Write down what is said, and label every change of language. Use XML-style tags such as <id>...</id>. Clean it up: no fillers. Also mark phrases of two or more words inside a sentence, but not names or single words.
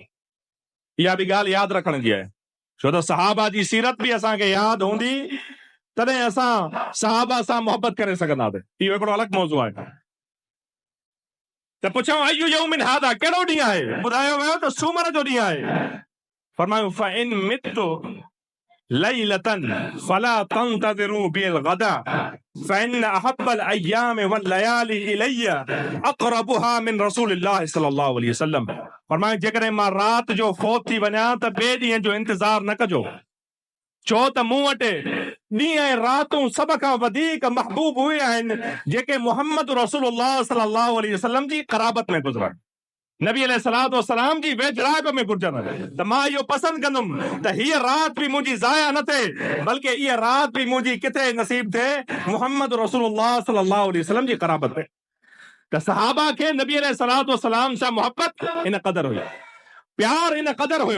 <sd>इहा बि ॻाल्हि यादि रखण जी आहे, छो त सहाबा जी सीरत बि असांखे यादि हूंदी तॾहिं असां सहाबा सां मोहबत करे सघंदासीं। इहो हिकिड़ो अलॻि मौज़ू आहे। त पुछऊं</sd> <ar>أي يوم هذا,</ar> <sd>कहिड़ो ॾींहुं आहे? ॿुधायो वियो त सूमर जो ॾींहुं आहे।</sd> <ar>फरमायो فإن مت ليلة فلا تنتظروا بالغد فإن أحب الأيام والليالي إلي أقربها من رسول الله صلى الله عليه وسلم.</ar> <sd>फरमायो जेकॾहिं मां राति जो फौत थी वञा त ॿिए ॾींहं जो इंतज़ार न कजो, छो त मूं वटि ॾींहं ऐं रातूं सभ खां वधीक महबूब उहे आहिनि जेके</sd> <ar>محمد رسول الله صلى الله عليه وسلم</ar> <sd>जी क़राबत में गुज़रनि, नबी</sd> <ar>عليه الصلاة والسلام</ar> <sd>जी वेझड़ाप में गुज़रनि। त मां इहो पसंदि कंदुमि त हीअ राति बि मुंहिंजी ज़ाया न थिए, बल्कि इहा राति बि मुंहिंजी किथे नसीब थिए</sd> <ar>محمد رسول الله صلى الله عليه وسلم</ar> <sd>जी क़राबत में। त सहाबा खे नबी</sd> <ar>عليه الصلاة والسلام</ar> <sd>सां मोहब्बत इन क़दर हुई, प्यार इन क़दर हुयो।</sd>